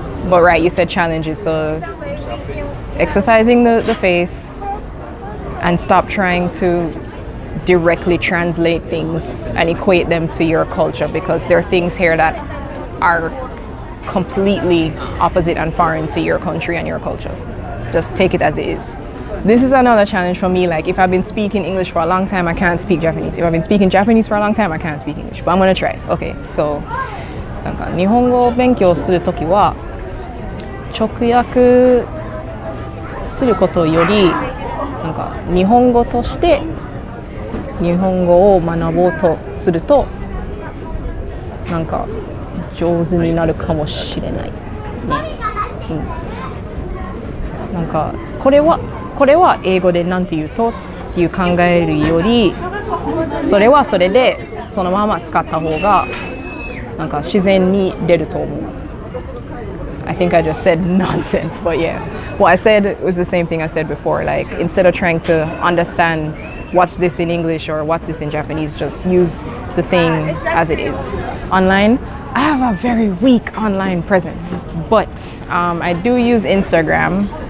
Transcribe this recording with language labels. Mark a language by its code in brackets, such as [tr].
[en] But right, you said challenges, so exercising the face and stop trying to directly translate things and equate them to your culture, because there are things here that are completely opposite and foreign to your country and your culture. Just take it as it is. This is another challenge for me. Like, if I've been speaking English for a long time, I can't speak Japanese. If I've been speaking Japanese for a long time, I can't speak English. But I'm gonna try. Okay, so [ja] なんか日本語を勉強するときは直訳することよりなんか日本語として日本語を学ぼうとするとなんか上手になるかもしれないね。なんかこれは英語でなんて言うとっていう考えるより、それはそれでそのまま使った方がなんか自然に出ると思う。 [en] I think I just said nonsense, but yeah. What I said was the same thing I said before. Like, instead of trying to understand what's this in English or what's this in Japanese. Just use the thing as it is. Online, I have a very weak online presence, but I do use Instagram.